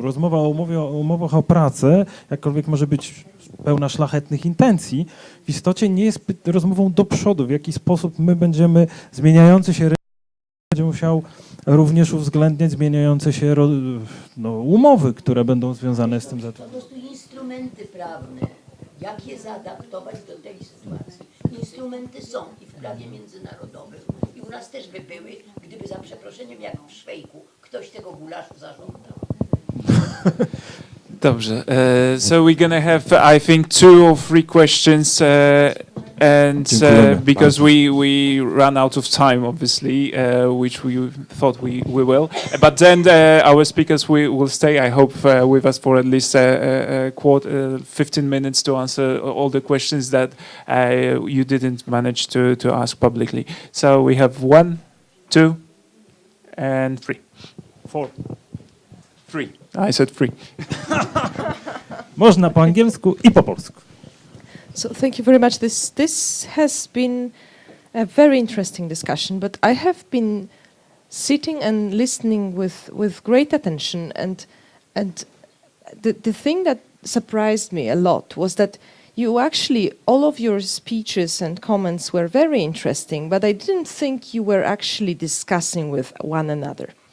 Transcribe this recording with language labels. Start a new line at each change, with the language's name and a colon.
Polish: Rozmowa o umowach o pracę, jakkolwiek może być pełna szlachetnych intencji, w istocie nie jest rozmową do przodu, w jaki sposób my będziemy zmieniający się rynek, będzie musiał również uwzględniać zmieniające się umowy, które będą związane z tym zatrudnieniem. Po prostu instrumenty prawne, jak je zaadaptować do tej sytuacji. Instrumenty są i w prawie międzynarodowym, i u nas też by były, gdyby za przeproszeniem, jak w Szwejku, ktoś tego gulaszu zażądał. Dobrze.
English: So we're gonna have, I think, 2 or 3 questions, and because we ran out of time, obviously, which we thought we will. But then our speakers will stay, I hope, with us for at least 15 minutes to answer all the questions that you didn't manage to ask publicly. So we have 1, 2, and 3. 4. 3. I said 3.
Polish: Można po angielsku i po polsku.
English: So thank you very much. This has been a very interesting discussion, but I have been sitting and listening with great attention, and the thing that surprised me a lot was that you actually, all of your speeches and comments were very interesting, but I didn't think you were actually discussing with one another.